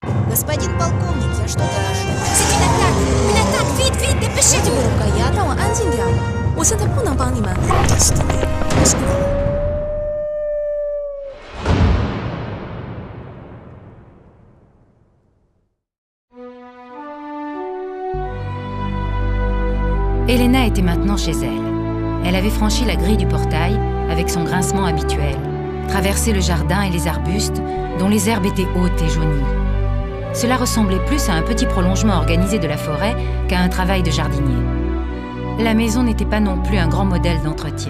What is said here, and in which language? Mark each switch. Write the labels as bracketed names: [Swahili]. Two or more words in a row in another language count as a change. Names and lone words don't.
[Russian] Господин полковник, я что-то ошиблась. [French] C'est une attaque! Vite, vite, [Chinese] 这 [French] dépêchez-vous! [Chinese] 不可以啊，让我安静点。我现在不能帮你们。 [English] Destiny is gone. [French] Elena était maintenant chez elle. Elle avait franchi la grille du portail avec son grincement habituel, traversé le jardin et les arbustes dont les herbes étaient hautes et jaunies. Cela ressemblait plus à un petit prolongement organisé de la forêt qu'à un travail de jardinier. La maison n'était pas non plus un grand modèle d'entretien.